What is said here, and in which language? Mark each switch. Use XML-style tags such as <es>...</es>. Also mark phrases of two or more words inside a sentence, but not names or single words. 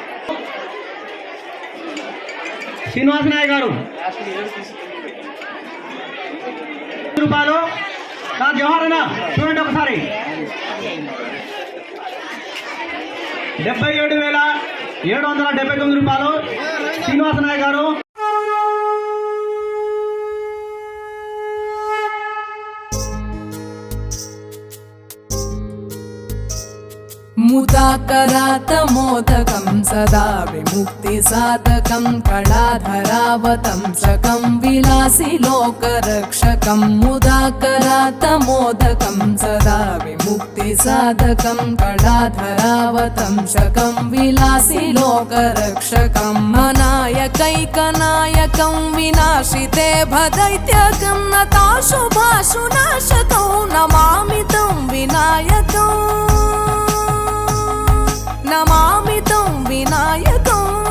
<te>శ్రీనివాస నాయక్ గారు రూపాయలు. జవహర్ అన్న చూడండి ఒకసారి 77,779 రూపాయలు శ్రీనివాస నాయక్ గారు.</te> <sa>मुदा मुदाकरातमोदकं सदा विमुक्तिसाधकं कलाधरावतंसकं विलासिलोकरक्षकं मुदाकरातमोदकं सदा विमुक्तिसाधकं कलाधरावतंसकं विलासिलोकरक्षकं अनायकैकनायकं विनाशिते भदैत्यकं नताशुभाशुनाशकं नमामि तं विनायकं नमामि तं विनायकम्</sa>